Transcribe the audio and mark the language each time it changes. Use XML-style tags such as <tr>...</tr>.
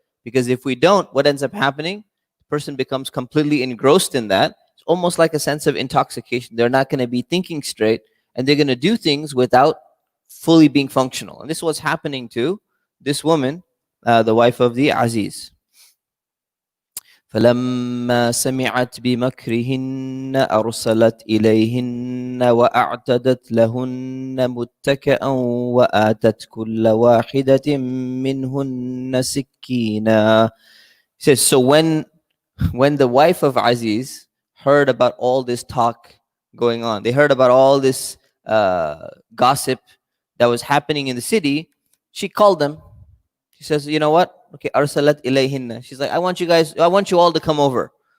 <en>Because if we don't, what ends up happening? The person becomes completely engrossed in that. It's almost like a sense of intoxication. They're not going to be thinking straight, and they're going to do things without fully being functional. And this is what's happening to this woman, the wife of the Aziz.</en> <ar>فلما سمعت بمكرهن أرسلت إليهن وأعتدت لهن متكئا وآتت كل واحدة منهن سكينا.</ar> <en>He says, so when the wife of Aziz heard about all this talk going on, they heard about all this gossip that was happening in the city, she called them. She says, you know what? Okay, arsalat ilayhinna. She's like, I want you all to come over.</en>